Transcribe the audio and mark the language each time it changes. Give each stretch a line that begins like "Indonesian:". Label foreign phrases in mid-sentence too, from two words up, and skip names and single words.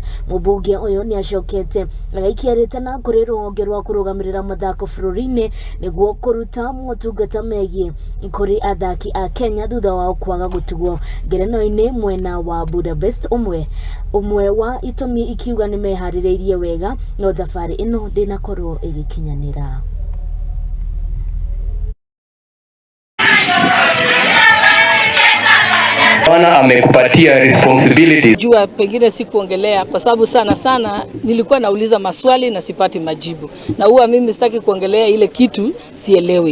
Kikuyu: Mumbunge uyu ni acokete agaikiarite na kuri ruhonge rwa kurugamirira mathako bũrũri-inĩ niguo kuruta motungata megie kuri athaki a Kenya thutha wa kwaga gutigwo ngerenwa-ini mwena wa Budapest. Umwe wa itumi ikiuga ni meharĩrĩirie wega no thabarĩ ino ndinakorwo igikinyanira.
Swahili: Bwana amekupatia responsibility. Jua pengine sikuongelea kwa sababu sana nilikuwa nauliza maswali na sipati majibu. Na huwa mimi sitaki kuongelea ile kitu sielewi.